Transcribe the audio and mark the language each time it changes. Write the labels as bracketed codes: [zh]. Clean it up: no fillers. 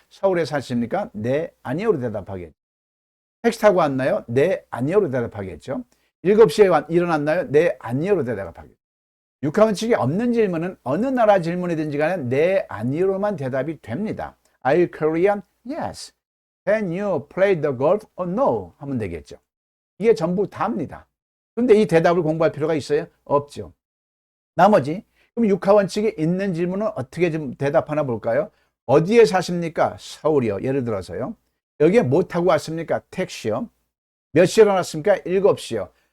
[ko] 서울에 사십니까? 네, 아니요로 대답하겠죠. 택시 타고 왔나요? 네, 아니요로 대답하겠죠. 7시에 일어났나요? 네, 아니요로 대답하겠죠. 육하원칙이 없는 질문은 어느 나라 질문이든지 간에 네, 아니요로만 대답이 됩니다. [en] Are you Korean? Yes. Can you play the golf or no? [ko] 하면 되겠죠. 이게 전부 다입니다. 그런데 이 대답을 공부할 필요가 있어요? 없죠. 나머지 그럼 육하원칙이 있는 질문은 어떻게 좀 대답하나 볼까요? 어디에 사십니까? 서울이요. 예를 들어서요. 여기에 뭐 타고 왔습니까? 택시요. 몇 시에 일어났습니까? 7시요.